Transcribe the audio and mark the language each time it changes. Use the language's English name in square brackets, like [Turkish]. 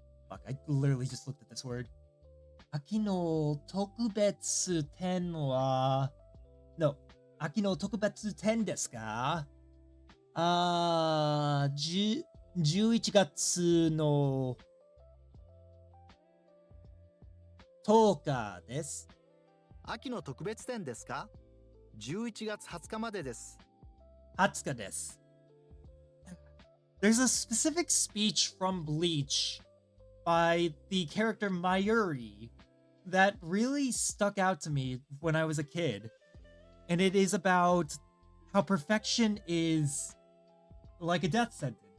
[English] Fuck, I literally just looked at this word. [Japanese] 秋の特別展は... No, 秋の特別展ですか11月の10日です。秋の特別展ですか ?11 月20日までです。 20日です。 [English] There's a specific speech from Bleach by the character Mayuri that really stuck out to me when I was a kid. And it is about how perfection is like a death sentence.